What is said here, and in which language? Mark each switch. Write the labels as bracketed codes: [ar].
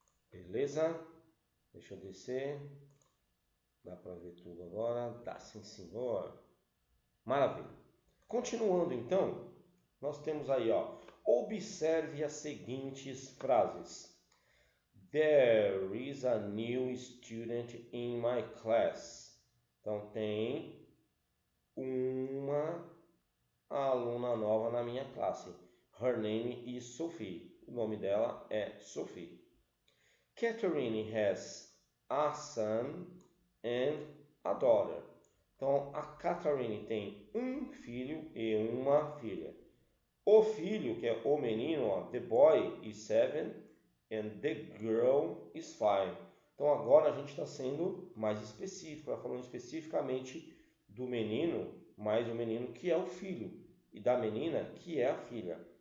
[pt] Beleza? Deixa eu descer. Dá para ver tudo agora? Dá sim, senhor. Maravilha. Continuando então, nós temos aí, ó, observe as seguintes frases. [en] There is a new student in my class. [pt] Então tem uma aluna nova na minha classe. [en] Her name is Sophie. [pt] O nome dela é Sophie. [en] Catherine has a son and a daughter. [pt] Então, a Catherine tem um filho e uma filha. O filho, que é o menino, ó, [en] the boy is 7 and the girl is 5. [pt] Então, agora a gente está sendo mais específico, está falando especificamente do menino, mais o menino que é o filho, e da menina que é a filha.